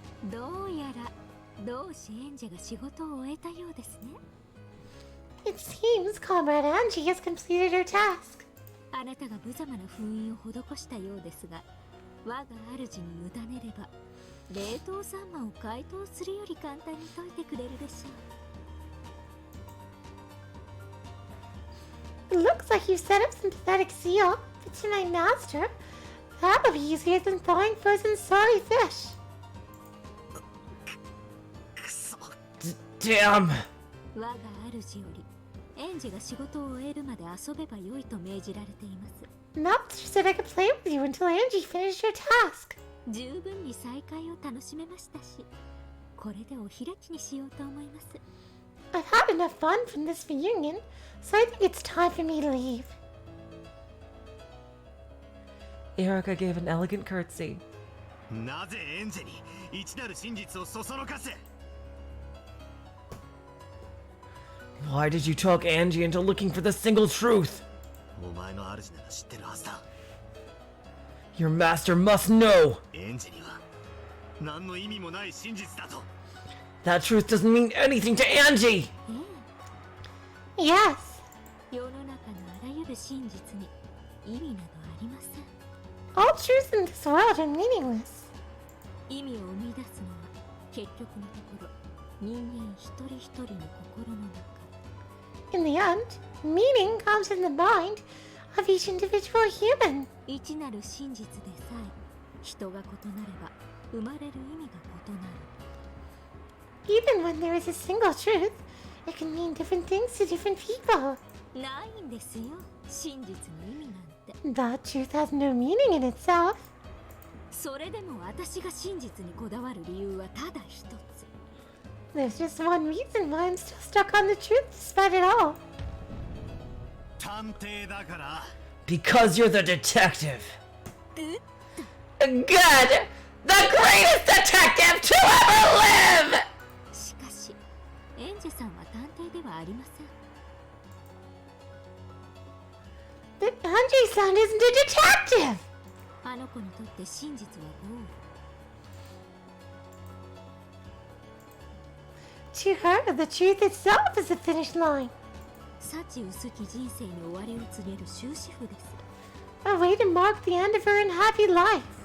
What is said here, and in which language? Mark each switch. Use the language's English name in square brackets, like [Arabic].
[Japanese] どうやら同志エンジェが仕事を終えたようですね。 [English] It seems Comrade Angie has completed her task. [Japanese] あなたが無様な封印を施したようですが、我が主に委ねれば冷凍サンマを解凍するより簡単に解いてくれるでしょう。 [English] It looks like you've set up some pathetic seal, but to my master, that'll be easier than thawing frozen sorry fish. Damn! [Japanese] 我が主よりエンジが仕事を終えるまで遊べばよいと命じられています。 [English] Master said I could play with you until Angie finished her task. [Japanese] 十分に再会を楽しめましたし、これでお開きにしようと思います。 [English] I've had enough fun from this reunion, so I think it's time for me to leave. Erika gave an elegant curtsy. [Japanese] なぜエンジェに一なる真実をそそのかす？ [English] Why did you talk Angie into looking for the single truth? [Japanese] お前の主なら知ってるはずだ。 [English] Your master must know! [Japanese] エンジェには何の意味もない真実だと。 [English] That truth doesn't mean anything to Angie! Yes. [Japanese] 世の中のあらゆる真実に意味などありません。 [English] All truths in this world are meaningless. [Japanese] 意味を生み出すのは結局のところ人間一人一人の心の中。 [English] In the end, meaning comes in the mind of each individual human. [Japanese] 一なる真実でさえ人が異なれば生まれる意味が異なる。 [English] Even when there is a single truth, it can mean different things to different people. [Japanese] ないんですよ、真実の意味なんて。 [English] That truth has no meaning in itself. [Japanese] それでも私が真実にこだわる理由はただ一つ。 [English] There's just one reason why I'm still stuck on the truth despite it all. [Japanese] 探偵だから。 [English] Because you're the detective! Good! The greatest detective to ever live! [Japanese] しかしエンジェさんは探偵ではありません。 [English] But Angie-san isn't a detective! [Japanese] あの子にとって真実はゴール。 [English] To her, the truth itself is a finish line. [Japanese] 幸薄き人生に終わりを告げる終止符です。 [English] A way to mark the end of her unhappy life.